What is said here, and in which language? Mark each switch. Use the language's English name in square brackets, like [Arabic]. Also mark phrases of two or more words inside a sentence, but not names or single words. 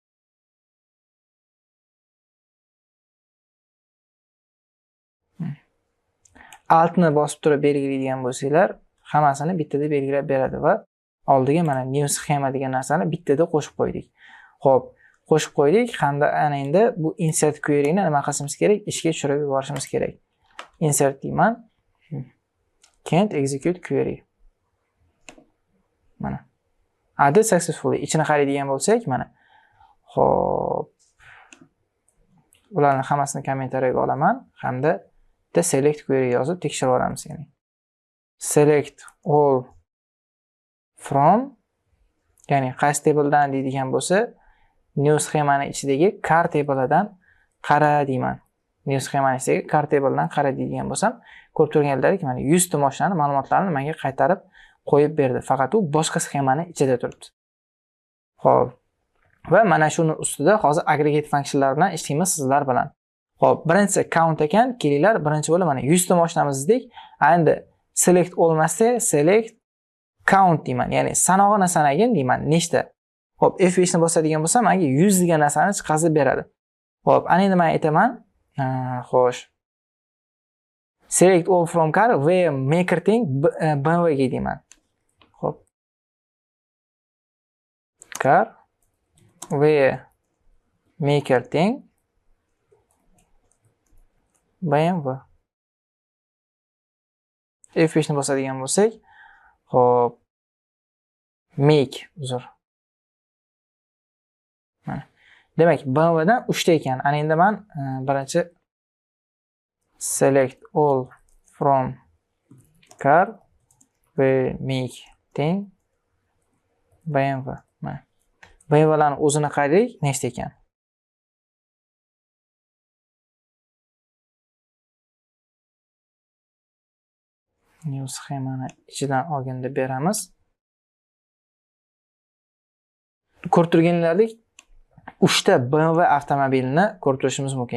[Uzbek] Altni bosib turib belgilaydigan bo'lsanglar, hammasini bittada belgilab beradi va oldiga mana [English] new schema [Uzbek] degan narsani bittada qo'shib qo'ydik. Xo'p, qo'shib qo'ydik hamda ana endi bu [English] insert query [Uzbek] ni nima qilishimiz kerak? Ishga tushirib yuborishimiz kerak. Insert deyman. [English] Can't execute query. [Uzbek] Mana. [English] Added successfully. [Uzbek] Ichini qaraydigan bo'lsak, mana. Xo'p. Ularning hammasini kommentariyaga olaman hamda [English] the select query [Uzbek] yozib tekshirib olamiz, ya'ni. [English] Select all from, [Uzbek] ya'ni qaysi tabledan deydigan bo'lsa, [English] new schemani [Uzbek] ichidagi [English] car tabledan [Uzbek] qara deyman. [English] New schemani [Uzbek] ichidagi [English] car tabledan [Uzbek] qara deydigan bo'lsam, ko'rib turganlaringizdek, mana 100 ta mashinaning ma'lumotlarini menga qaytarib qo'yib berdi. Faqat u boshqa schemani ichida turibdi. Xo'p. Va mana shuni ustida hozir aggregate funksiyonlar bilan ishlaymiz sizlar bilan. Xo'p, birinchisi count ekan, kelinglar, birinchi bo'lib mana 100 ta mashinamiz dedik. Endi select olmasa, [English] select count [Uzbek] deyman. Ya'ni sanog'ini sanagin deyman, nechta. Xo'p, F5 ni bosadigan bo'lsam, menga 100 degan narsani chiqazib beradi. Xo'p, ana endi men aytaman. Xo'sh. [English] Select all from car where maker thing BMW [Uzbek] ga deyman. Xo'p. [English] Car where maker thing BMW. [Uzbek] F5 ni bosadigan bo'lsak, xo'p, make uzr. Mana. Demak, BMW dan 3 ta ekan. Ana endi men birinchi [English] select all from car where make thing BMW. [Uzbek] Mana. BMWlarning o'zini qaraylik, nechta ekan. [English] New schemani [Uzbek] ichidan olganda beramiz. Ko'rib turganlaringizdek 3 ta BMW avtomobilini ko'rib turishimiz mumkin.